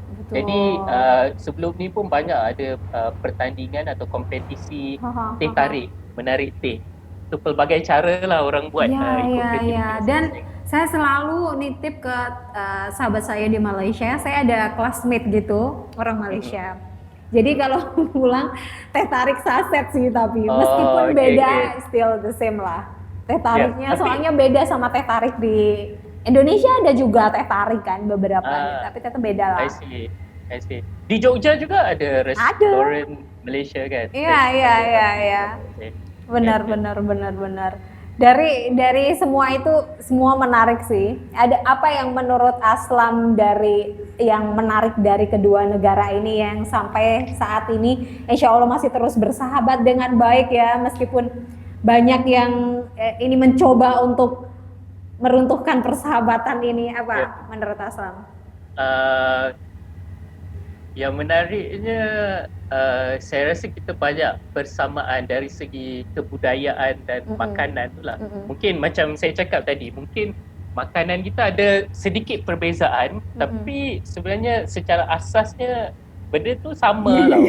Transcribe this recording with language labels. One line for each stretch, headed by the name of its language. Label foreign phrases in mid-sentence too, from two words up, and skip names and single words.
Malay: Jadi sebelum ni pun banyak ada pertandingan atau kompetisi teh tarik, menarik teh. Itu pelbagai cara lah orang buat ikut
Indonesian: Dan saya selalu nitip ke sahabat saya di Malaysia. Saya ada classmate gitu orang Malaysia. Jadi kalau pulang teh tarik saset sih, tapi meskipun beda
English: still the same
Indonesian: lah. Teh tariknya soalnya beda sama teh tarik di Indonesia. Ada juga teh tarik kan beberapa tapi tetap beda lah.
English: I see.
Indonesian: Di Jogja juga ada restoran Malaysia kan? Iya. Benar. Dari semua itu semua menarik sih. Ada apa yang menurut Aslam yang menarik dari kedua negara ini yang sampai saat ini
Arabic: إن شاء الله
Indonesian: masih terus bersahabat dengan baik ya, meskipun banyak yang ini mencoba untuk meruntuhkan persahabatan ini, apa menurut Aslam?
Malay: Yang menariknya saya rasa kita banyak persamaan dari segi kebudayaan dan makanan tu lah. Mungkin macam saya cakap tadi, mungkin makanan kita ada sedikit perbezaan tapi sebenarnya secara asasnya benda tu sama lah.